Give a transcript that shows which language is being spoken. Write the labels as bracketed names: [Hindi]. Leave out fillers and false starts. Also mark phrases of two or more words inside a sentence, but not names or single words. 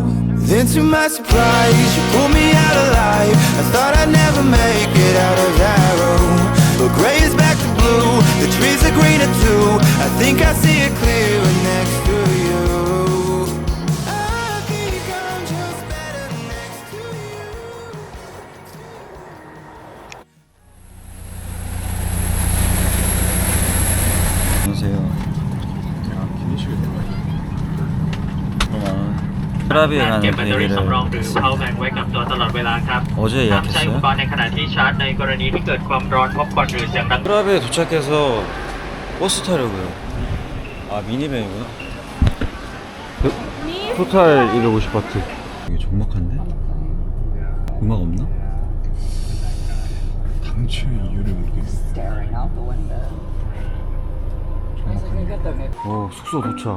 [English] Then to my surprise, you pulled me out alive. I thought I'd never make it out of that room, but gray is back to blue, the trees are greener too. I think I see it clearer next to you. I think I'm just better next to you. [Korean] 안녕하세요. 트라비에 가는 [Thai] เก็บแบตเตอรี่ [Korean] 비행기를 [Thai] สำรองหรือ [English] power bank [Thai] ไว้กับตัวตลอดเวลาครับ [Korean] 어제 [Thai] ห้ามใช้อุป [Korean] 예약했어요. [Thai] กรณ์ในขณะที่ชาร์จในกรณีที่เกิดความร้อนพบควันหรือเสียงดัง [Korean] 트라비에 도착해서 버스 타려고요. 아 미니밴이구나. 토탈 250바트. 이게 적막한데? 음악 없나? 당초의 이유를 모르겠어. 숙소 도착.